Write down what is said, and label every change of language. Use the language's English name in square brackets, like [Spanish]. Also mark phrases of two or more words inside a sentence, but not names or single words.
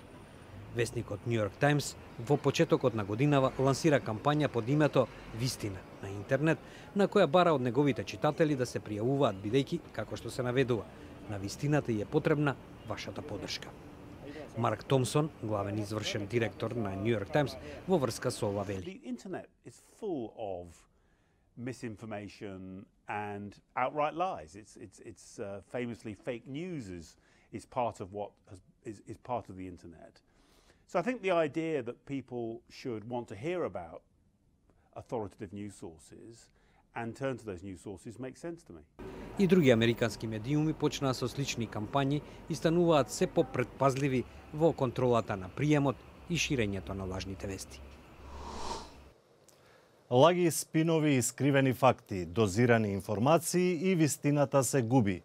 [Macedonian] Весникот Нью Йорк Таймс во почетокот на годинава лансира кампања под името Вистина на интернет, на која бара од неговите читатели да се пријавуваат бидејќи, како што се наведува, на вистината и е потребна вашата поддршка. Марк Томсон, главен извршен директор на Нью Йорк Таймс, во врска со ова вели. [English] Misinformation and outright lies. It's famously fake news is part of what is part of the internet. So I think the idea that people should want to hear about authoritative news sources and turn to those news sources makes sense to me. [Macedonian] И други американски медиуми почнаа со слични кампањи и стануваат се попредпазливи во контролата на приемот и ширењето на лажните вести. Лаги, спинови и скривени факти, дозирани информации и вистината се губи.